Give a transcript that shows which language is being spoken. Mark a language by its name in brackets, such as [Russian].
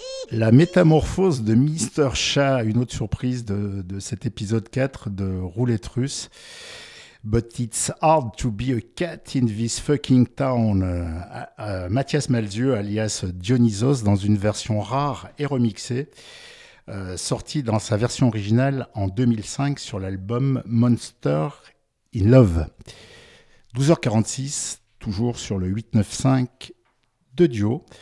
[French] La métamorphose de Mister Chat, une autre surprise de cet épisode 4 de Roulette Russe. [English] But it's hard to be a cat in this fucking town. [French] Mathias Malzieu, alias Dionysos, dans une version rare et remixée, sortie dans sa version originale en 2005 sur l'album Monster in Love. 12h46, toujours sur le 89.5 de Dio.